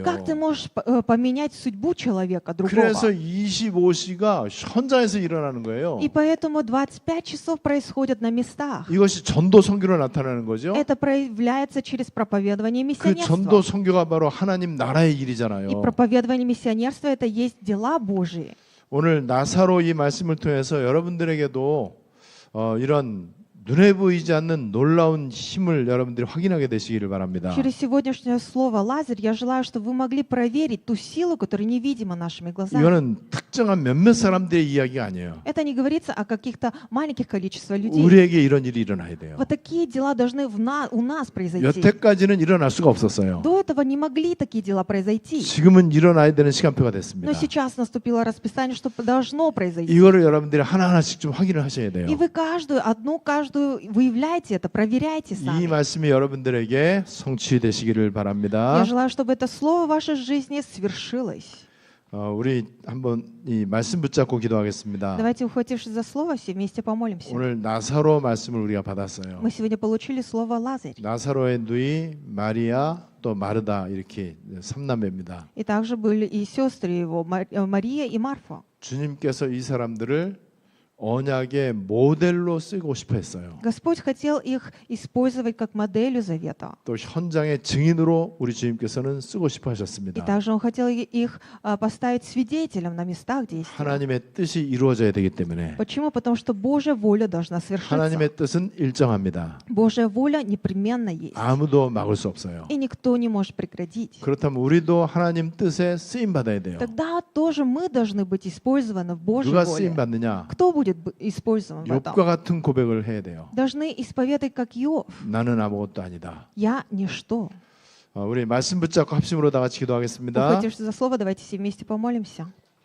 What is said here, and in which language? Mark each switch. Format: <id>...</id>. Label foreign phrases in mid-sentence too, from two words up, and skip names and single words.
<ru>Как ты можешь поменять судьбу человека, другого?</ru> <ko>그래서 25시가 현장에서 일어나는 거예요.</ko> <ru>И поэтому 25 часов происходят на местах.</ru> <ko>이것이 전도 선교로 나타나는 거죠.</ko> <ru>Это проявляется через проповедование</ru> <ko>그 전도</ko> <ru>миссионерства.</ru> <ko>선교가 바로 하나님 나라의</ko> <ru>И</ru> <ko>일이잖아요.</ko> <ru>проповедование миссионерства это есть дела Божьи.</ru> <ko>오늘 나사로 이 말씀을 통해서 여러분들에게도 이런 눈에 보이지 않는 놀라운 힘을 여러분들이 확인하게 되시기를 바랍니다.</ko> <ru>Через сегодняшнее слово Лазарь я желаю, чтобы вы могли проверить ту силу, которая невидима нашими глазами.</ru> <ko>이거는 특정한 몇몇 사람들의 이야기가 아니에요.</ko> <ru>Это не говорится о каких-то маленьких количествах людей.</ru> <ko>우리에게 이런 일이 일어나야 돼요.</ko> <ru>Вот такие дела должны у нас произойти.</ru> <ko>여태까지는 일어날 수가 없었어요.</ko> <ru>До этого не могли такие дела произойти.</ru> <ko>지금은 일어나야 되는 시간표가 됐습니다.</ko> <ru>Но сейчас наступило расписание, что должно произойти.</ru> <ko>이거를 여러분들이 하나하나씩 좀 확인을 하셔야 돼요.</ko> <ru>И вы каждую выявляйте это, проверяйте</ru> <ko>이</ko> <ru>сами.</ru> <ko>말씀이 여러분들에게 성취되시기를</ko> <ru>Я</ru> <ko>바랍니다.</ko> <ru>желаю, чтобы это слово в вашей жизни свершилось.</ru> <ko>우리 한번 이 말씀 붙잡고 기도하겠습니다.</ko> <ru>Давайте, ухватившись за слово, все вместе помолимся.</ru> <ko>오늘 나사로 말씀을 우리가 받았어요.</ko> <ru>Мы сегодня получили слово Лазарь.</ru> <ko>나사로의 누이 마리아 또 마르다 이렇게 삼남매입니다.</ko> <ru>И также были и сестры его, Мария и Марфа.</ru> <ko>주님께서 이 사람들을 언약의 모델로 쓰고 싶어 했어요.</ko> <ru>Господь хотел их использовать как моделью завета.</ru> <ko>또 현장의 증인으로 우리 주님께서는 쓰고 싶어</ko> <ru>И</ru> <ko>하셨습니다.</ko> <ru>также Он хотел их поставить свидетелем на местах действия.</ru> <ko>하나님의 뜻이 이루어져야 되기 때문에</ko> <ru>Почему? Потому что Божья воля должна свершиться.</ru> <ko>하나님의 뜻은 일정합니다.</ko> <ru>Божья воля непременно есть.</ru> <ko>아무도 막을 수 없어요.</ko> <ru>И никто не может прекратить.</ru> <ko>그렇다면 우리도 하나님 뜻에 쓰임 받아야 돼요.</ko> <ru>Тогда тоже мы должны быть использованы в Божьей</ru> <ko>누가 쓰임</ko> <ru>воле.</ru> <ko>받느냐?</ko> <ru>Кто будет использован в</ru> <ko>욥과</ko> <ru>этом?</ru> <ko>같은 고백을 해야 돼요.</ko> <ru>Должны исповедать, как Иов.</ru> <ko>나는 아무것도 아니다.</ko> <ru>Я ничто.</ru> <ko>우리 말씀 붙잡고 합심으로 다 같이 기도하겠습니다.</ko> <ru>Ухватившись за слово, давайте все вместе помолимся.</ru>